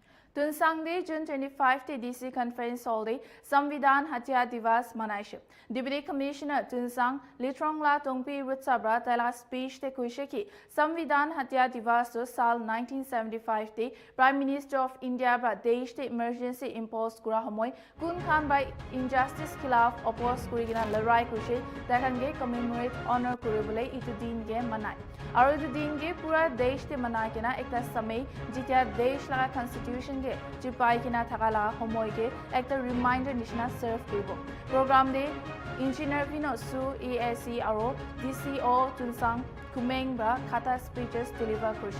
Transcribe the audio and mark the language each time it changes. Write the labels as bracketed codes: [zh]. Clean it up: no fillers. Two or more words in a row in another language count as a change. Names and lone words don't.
[nag] Tunsang de June 25 te DC conference hall de Samvidhan Hatya Divas manaishe. Deputy Commissioner Tunsang Litrongla Tongpi Rutsabra tela speech te kuishe ki Samvidhan Hatya Divas to sal 1975 te Prime Minister of India bra desh te [en] emergency impose [nag] kura homoy kun khan by injustice khilaf oppose kurigina larai kushe takange [en] commemorate honor [nag] kuribole itu din ge manai. Aru itu din ge pura desh te manai kena ekta samay jitya desh laga constitution ge jipai kina thakala homoy ge ekta reminder nishina serve kuribo. Program de Engineer Vino Su ESC aro DCO Tunsang Kumeng bra kata [en] speeches deliver [nag] kurishe.